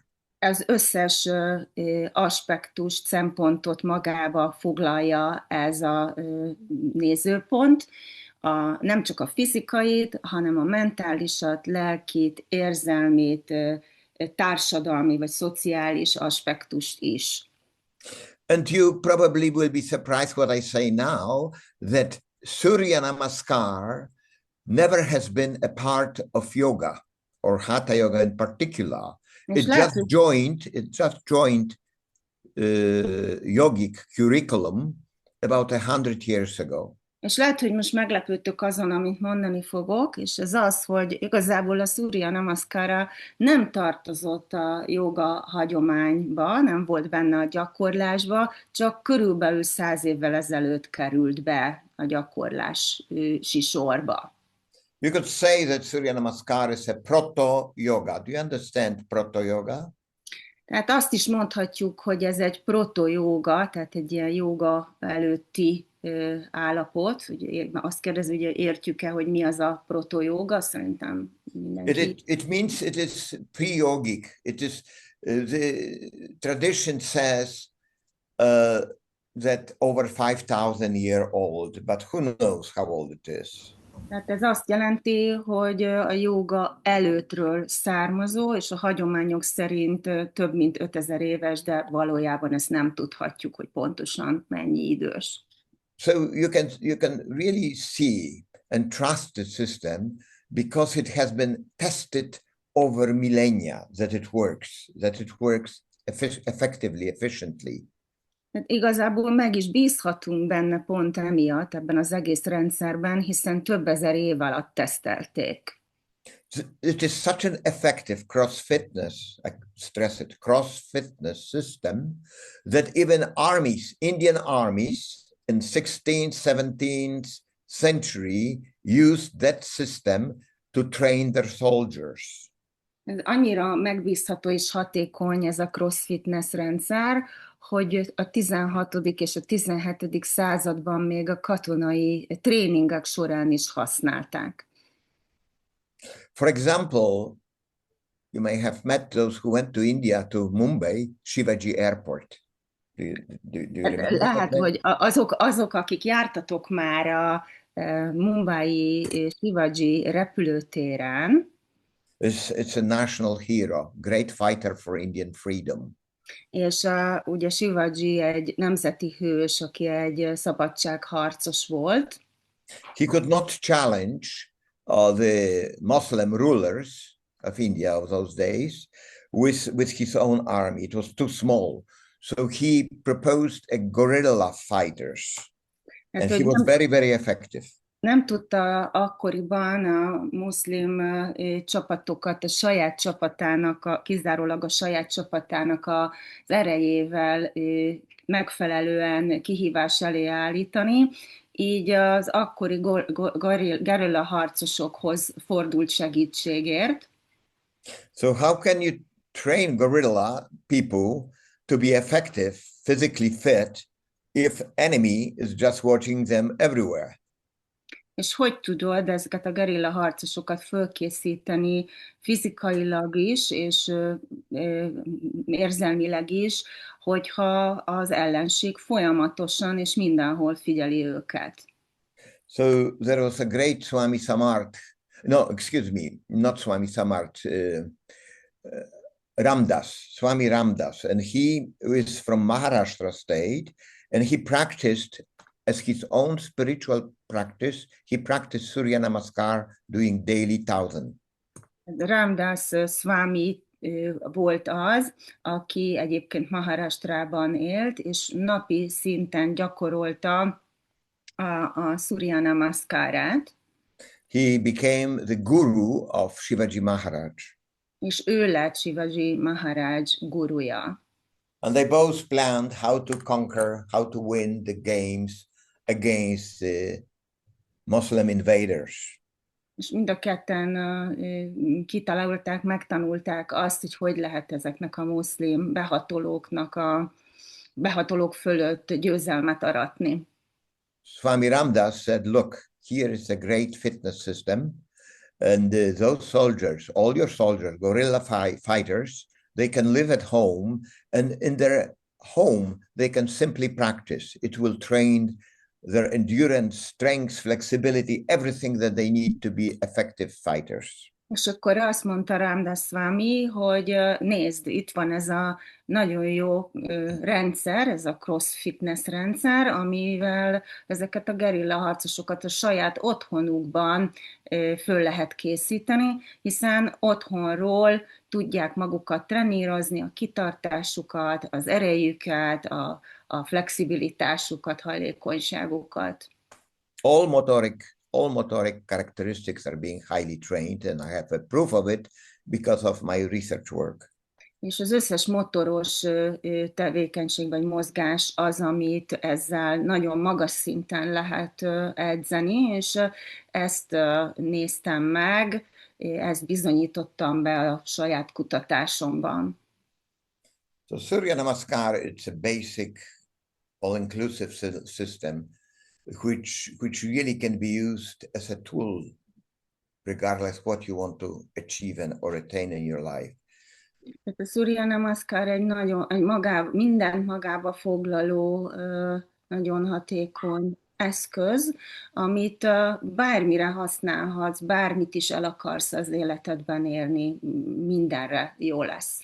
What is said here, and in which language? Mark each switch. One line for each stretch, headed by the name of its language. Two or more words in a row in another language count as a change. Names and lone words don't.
Hungarian: Az összes aspektust, szempontot magába foglalja ez a nézőpont, nem csak a fizikait, hanem a mentálisat, lelkit, érzelmét, társadalmi vagy szociális aspektust is.
English: And you probably will be surprised what I say now, that Suryanamaskar never has been a part of yoga, or Hatha yoga in particular. It just joined yogic curriculum about 100 years ago.
Hungarian: És lehet, hogy most meglepődtök azon, amit mondani fogok, és ez az, hogy igazából a Suryanamaskara nem tartozott a joga hagyományba, nem volt benne a gyakorlásba, csak körülbelül 100 évvel ezelőtt került be a gyakorlási sorba.
English: You could say that Suryanamaskar is a proto-yoga. Do you understand proto-yoga?
Hungarian: Tehát azt is mondhatjuk, hogy ez egy proto-yoga, tehát egy ilyen joga előtti állapot. Ugye azt kérdezi, hogy értjük-e, hogy mi az a proto-yoga? Szerintem mindenki.
English: It means it is pre-yogic. It is, the tradition says that over 5,000 year old, but who knows how old it is.
Hungarian: Tehát ez azt jelenti, hogy a jóga előttről származó, és a hagyományok szerint több mint 5000 éves, de valójában ezt nem tudhatjuk, hogy pontosan mennyi idős.
English: So you can really see and trust the system because it has been tested over millennia that it works effectively, efficiently.
Hungarian: Hát igazából meg is bízhatunk benne pont emiatt ebben az egész rendszerben, hiszen több ezer év alatt tesztelték.
English: It is such an effective cross-fitness, I stress it, cross-fitness system that even armies, Indian armies in 16th, 17th century used that system to train their soldiers.
Hungarian: Ez annyira megbízható és hatékony ez a cross-fitness rendszer, hogy a 16. és a 17. században még a katonai tréningek során is használták.
English: For example, you may have met those who went to India, to Mumbai, Shivaji Airport. Do you remember
Hungarian: Lehet,
English: that?
Hungarian: hogy azok, akik jártatok már a Mumbai Shivaji repülőtéren,
English: It's a national hero, great fighter for Indian freedom.
Hungarian: és ugye Shivaji egy nemzeti hős, aki egy szabadságharcos volt.
English: He could not challenge the Muslim rulers of India of those days with his own army. It was too small. So he proposed a guerrilla fighters, and he was very, very effective.
Hungarian: Nem tudta akkoriban a muszlim csapatokat a saját csapatának, kizárólag a saját csapatának az erejével megfelelően kihívás elé állítani, így az akkori gerilla harcosokhoz fordult segítségért.
English: So how can you train guerrilla people to be effective, physically fit, if enemy is just watching them everywhere?
Hungarian: És hogy tudod ezeket a gerilla harcosokat fölkészíteni fizikailag is, és érzelmileg is, hogyha az ellenség folyamatosan és mindenhol figyeli őket.
English: So there was a great Swami Samarth, no, excuse me, not Swami Samarth, Swami Ramdas, and he is from Maharashtra state, and he practiced as his own spiritual practice, he practiced Suryanamaskar doing daily 1000.
Hungarian: Ramdas Swami volt az, aki egyébként Maharashtrában élt, és napi szinten gyakorolta a Suryanamaskárát.
English: He became the guru of Shivaji Maharaj.
Hungarian: És ő lett Shivaji Maharaj guruja.
English: And they both planned how to conquer, how to win the games against the Muslim invaders.
Hungarian: És mind a ketten kitalálták, megtanulták azt, hogy lehet ezeknek a muszlim behatolók fölött győzelmet aratni.
English: Swami Ramdas said, look, here is a great fitness system, and those soldiers, all your soldiers, guerrilla fighters, they can live at home, and in their home, they can simply practice. It will train their endurance, strength, flexibility, everything that they need to be effective fighters.
Hungarian: És akkor azt mondta Ramdas Swami, hogy nézd, itt van ez a nagyon jó rendszer, ez a
English: cross fitness
Hungarian: rendszer, amivel ezeket a gerilla harcosokat a saját otthonukban föl lehet készíteni, hiszen otthonról tudják magukat trenírozni, a kitartásukat, az erejüket, a flexibilitásukat, hajlékonyságukat.
English: All motoric characteristics are being highly trained, and I have a proof of it because of my research work.
Hungarian: És az összes motoros tevékenység vagy mozgás az, amit ezzel nagyon magas szinten lehet edzeni, és ezt néztem meg, ezt bizonyítottam be a saját kutatásomban.
English: So Suryanamaskar, it's a basic, all-inclusive system which really can be used as a tool, regardless what you want to achieve or attain in your life.
Hungarian: A Suryanamaskar mindent magába foglaló, nagyon hatékony eszköz, amit bármire használhatsz, bármit is el akarsz az életedben érni, mindenre jó lesz.